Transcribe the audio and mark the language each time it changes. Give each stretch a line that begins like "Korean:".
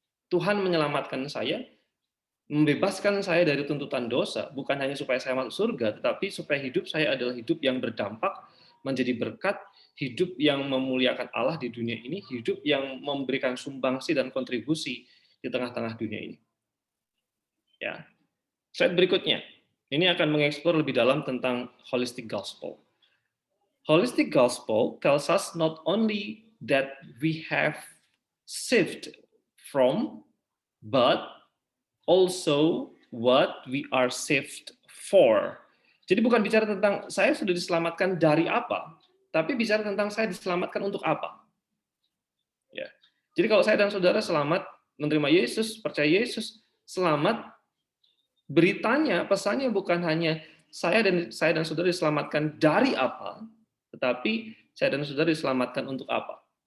Indonesian: Tuhan menyelamatkan saya, membebaskan saya dari tuntutan dosa, bukan hanya supaya saya masuk surga, tetapi supaya hidup saya adalah hidup yang berdampak, menjadi berkat, hidup yang memuliakan Allah di dunia ini, hidup yang memberikan sumbangsi dan kontribusi di tengah-tengah dunia ini. Ya. Slide berikutnya. Ini akan mengeksplor lebih dalam tentang holistic gospel.
English: Holistic gospel tells us not only that we have saved from, but also what we are saved for.
Indonesian: Jadi bukan bicara tentang saya sudah diselamatkan dari apa, tapi bicara tentang saya diselamatkan untuk apa. Ya. Jadi kalau saya dan saudara selamat menerima Yesus, percaya Yesus, selamat, beritanya, pesannya bukan hanya saya dan saudara diselamatkan dari apa, tetapi saya dan saudara diselamatkan untuk apa.